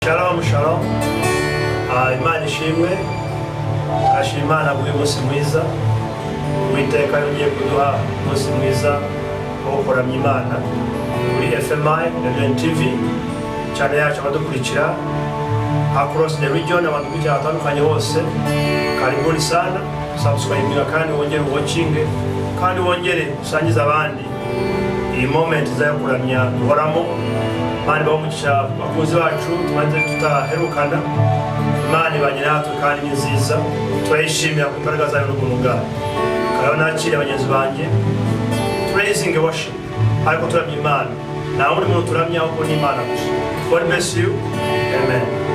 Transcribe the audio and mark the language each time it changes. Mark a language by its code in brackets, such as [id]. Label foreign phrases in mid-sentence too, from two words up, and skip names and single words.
[rw] Shalom, shalom. Imana ishimwe. Ashima Imana buri munsi mwiza. Uwiteka yongeye kuduha umunsi mwiza wo kuramya Imana kuri FMI na TV cyane yacu abadukurikira [en] across the region [rw] abantu kujya atandukanye hose. [sw] Karibuni sana. [rw] Subscribe kandi wongere watching kandi wongere usangiza abandi iyi moment za kuramya duhoramo. Mani bamugisha bakuzi bacu tumaze tutaherukana. Imana ibanye natwe kandi ni nziza. Turayishimira ku mbaraga zayo n'ubuntu bwayo. Kandi nakire abagenzi banjye [en] praising and worship. [rw] Ariko turamya Imana. Nta wundi muntu turamya ahubwo ni Imana gusa. [en] God bless you. Amen.